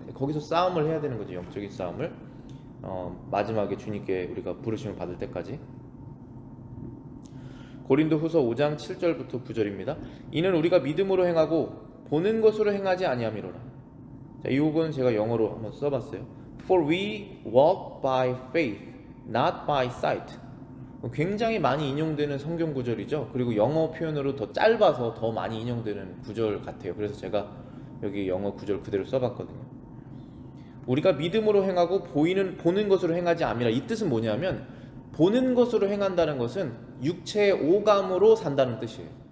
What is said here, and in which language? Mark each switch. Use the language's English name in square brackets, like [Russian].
[Korean] 거기서 싸움을 해야 되는 거죠. 영적인 싸움을. 마지막에 주님께 우리가 부르심을 받을 때까지. 고린도후서 5장 7절부터 9절입니다. 이는 우리가 믿음으로 행하고 보는 것으로 행하지 아니함이로라. 자, 이 부분은 제가 영어로 한번 써봤어요. [English] For we walk by faith, not by sight. [Korean] 굉장히 많이 인용되는 성경 구절이죠. 그리고 영어 표현으로 더 짧아서 더 많이 인용되는 구절 같아요. 그래서 제가 여기 영어 구절 그대로 써봤거든요. 우리가 믿음으로 행하고 보는 것으로 행하지 아니라, 이 뜻은 뭐냐면 보는 것으로 행한다는 것은 육체의 오감으로 산다는 뜻이에요.